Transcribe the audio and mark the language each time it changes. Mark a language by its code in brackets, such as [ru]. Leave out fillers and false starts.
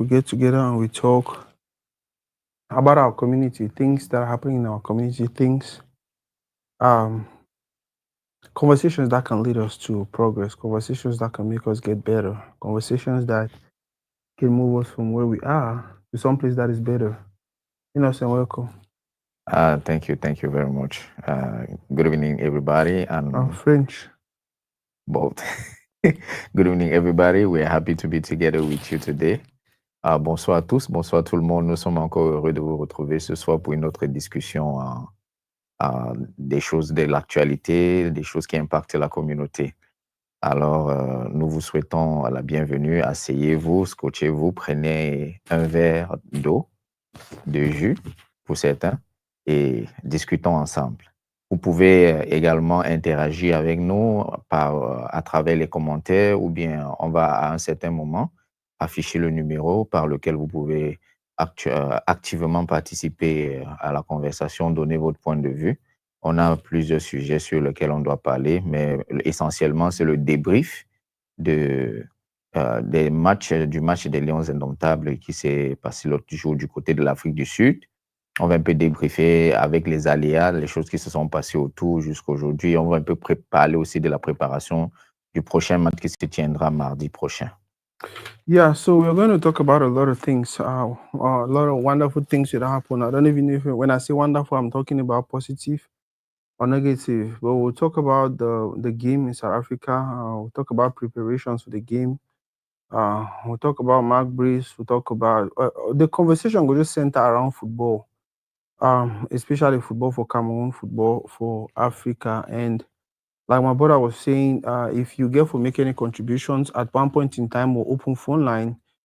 [en] We get together and we talk about our community, things that are happening in our community, things, um, conversations that can lead us to progress, conversations that can make us get better, conversations that can move us from where we are to someplace that is better. Innocent, welcome. Thank you very much. Good evening, everybody, and French. both. Good evening, everybody. We're happy to be together with you today. [fr] Bonsoir à tous, bonsoir tout le monde. Nous sommes encore heureux de vous retrouver ce soir pour une autre discussion des choses de l'actualité, des choses qui impactent la communauté. Alors, nous vous souhaitons la bienvenue. Asseyez-vous, scotchez-vous, prenez un verre d'eau, de jus pour certains, et discutons ensemble. Vous pouvez également interagir avec nous à travers les commentaires ou bien on va à un certain moment afficher le numéro par lequel vous pouvez activement participer à la conversation, donner votre point de vue. On a plusieurs sujets sur lesquels on doit parler, mais essentiellement, c'est le débrief de, du match des Lions Indomptables qui s'est passé l'autre jour du côté de l'Afrique du Sud. On va un peu débriefer avec les aléas, les choses qui se sont passées autour jusqu'aujourd'hui. On va un peu parler aussi de la préparation du prochain match qui se tiendra mardi prochain. [en] Yeah, so we're going to talk about a lot of things, a lot of wonderful things that happen. I don't even know if when I say wonderful, I'm talking about positive or negative. But we'll talk about the game in South Africa. We'll talk about preparations for the game. We'll talk about Mark Brees. We'll talk about the conversation will just center around football, especially football for Cameroon, football for Africa, and like my brother was saying, if you get for make any contributions at one point in time, we'll open phone line.